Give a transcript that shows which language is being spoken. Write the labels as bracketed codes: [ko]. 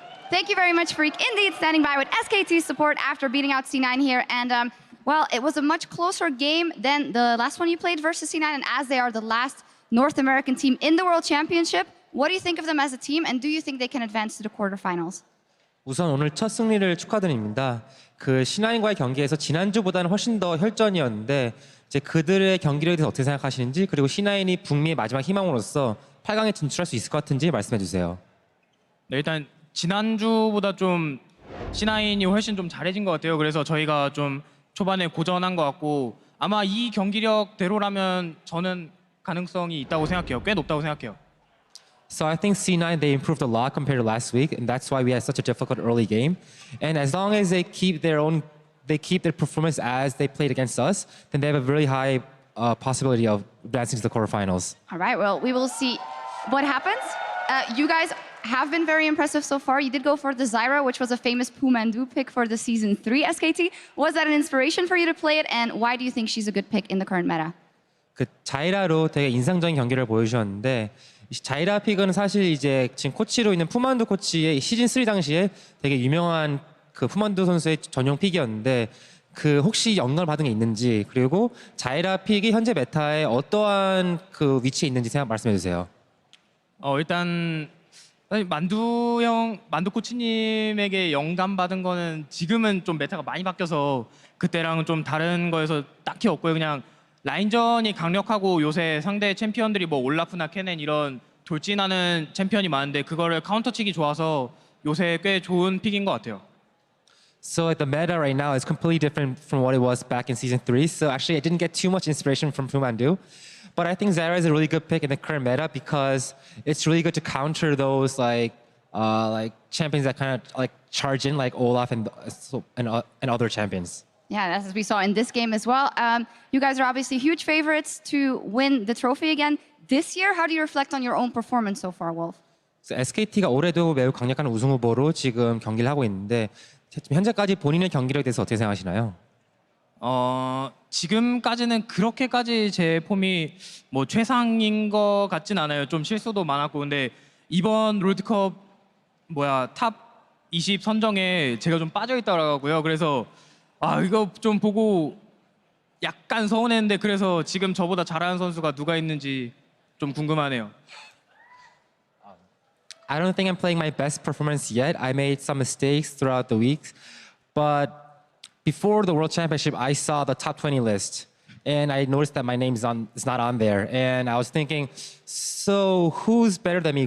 [en] Thank you very much, Freak. Indeed, standing by with SKT support after beating out C9 here. And, well, it was a much closer game than the last one you played versus C9. And as they are the last North American team in the World Championship, what do you think of them as a team? And do you think they can advance to the quarterfinals? [ko] 우선 오늘 첫 승리를 축하드립니다. 그 C9과의 경기에서 지난주보다는 훨씬 더 혈전이었는데 이제 그들의 경기력에 대해서 어떻게 생각하시는지, 그리고 C9이 북미의 마지막 희망으로서 8강에 진출할 수 있을 것 같은지 말씀해 주세요. 네, 일단 지난주보다 좀 C9이 훨씬 좀 잘해진 것 같아요. 그래서 저희가 좀 초반에 고전한 것 같고, 아마 이 경기력대로라면 저는 가능성이 있다고 생각해요. 꽤 높다고 생각해요. [en] So I think C9, they improved a lot compared to last week, and that's why we had such a difficult early game. And as long as they keep their performance as they played against us, then they have a really high possibility of advancing to the quarterfinals. All right, well, we will see what happens. You guys have been very impressive so far. You did go for the Zyra, which was a famous Pumandu pick for the Season 3 SKT. Was that an inspiration for you to play it, and why do you think she's a good pick in the current meta? [ko] 그 자이라로 되게 인상적인 경기를 보여주셨는데 이 자이라 픽은 사실 이제 지금 코치로 있는 푸만두 코치의 시즌 3 당시에 되게 유명한 그 푸만두 선수의 전용 픽이었는데 그 혹시 영향을 받은 게 있는지 그리고 자이라 픽이 현재 메타에 어떠한 그 위치에 있는지 말씀해 주세요. 일단 만두 코치님에게 영감 받은 거는 지금은 좀 메타가 많이 바뀌어서 그때랑은 좀 다른 거에서 딱히 없고요. 그냥 라인전이 강력하고 요새 상대 챔피언들이 뭐 올라프나 케넨 이런 돌진하는 챔피언이 많은데 그거를 카운터 치기 좋아서 요새 꽤 좋은 픽인 것 같아요. [en] So like the meta right now is completely different from what it was back in season 3. So actually I didn't get too much inspiration from Pumandu. But I think Zyra is a really good pick in the current meta because it's really good to counter those like champions that kind of like charge in like Olaf and other champions. Yeah, as we saw in this game as well. You guys are obviously huge favorites to win the trophy again this year. How do you reflect on your own performance so far, Wolf? [ko] So SKT가 올해도 매우 강력한 우승 후보로 지금 경기를 하고 있는데 현재까지 본인의 경기력에 대해서 어떻게 생각하시나요? 지금까지는 그렇게까지 제 폼이 뭐 최상인 것 같진 않아요. 좀 실수도 많았고 근데 이번 롤드컵 탑 20 선정에 제가 좀 빠져 있더라고요. 그래서 이거 좀 보고 약간 서운했는데 그래서 지금 저보다 잘하는 선수가 누가 있는지 좀 궁금하네요. [en] I don't think I'm playing my best performance yet. I made some mistakes throughout the weeks, but before the World Championship, I saw the top 20 list, and I noticed that my name is not on there. And I was thinking, so who's better than me?